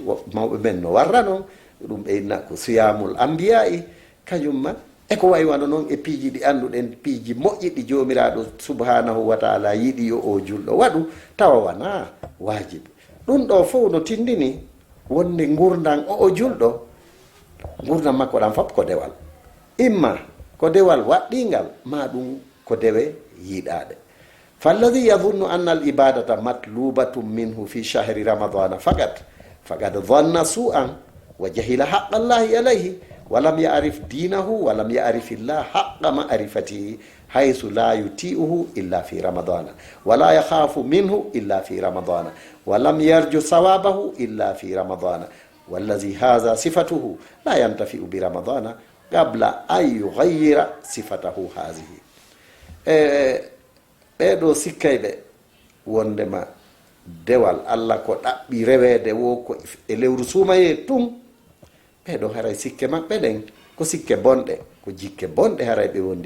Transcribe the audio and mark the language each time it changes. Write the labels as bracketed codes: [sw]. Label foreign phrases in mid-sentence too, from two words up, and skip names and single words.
[ff] mawɓe men no warra noon, ɗum ɓeyna ko [ar] صيام الأنبياء, [ff] kañumma eko wayi wano noon e piiji ɗi annduɗen, piiji moƴƴi ɗi jomiraɗo [ar] سبحانه وتعالى [ff] yiɗi yo o julɗo waɗu tawa wana wajibe. ɗum ɗo fof no tindini wonde gurdan o julɗo, gurdam makko ɗam fof ko dewal, imma ko dewal waɗɗingal ma ɗum ko dewe yiɗaɗe. [ar] فالذي يظن أن العبادة مطلوبة منه في شهر رمضان فقد ظن سوءا وجهل حق الله عليه ولم يعرف دينه ولم يعرف الله حق معرفته حيث لا يطيعه إلا في رمضان ولا يخافه إلا في رمضان ولم يرج ثوابه إلا في رمضان والذي هذه صفته لا ينتفع برمضان قبل أن يغير صفته هذه. [ff] ɓeɗo sikkayɓe wondema dewal allah ko ɗaɓɓi rewede wo ko e lewru suumaye tum, ɓeɗo haray sikke maɓɓe ɗen ko sikke bonɗe, ko jikke bonɗe haray ɓe wondi.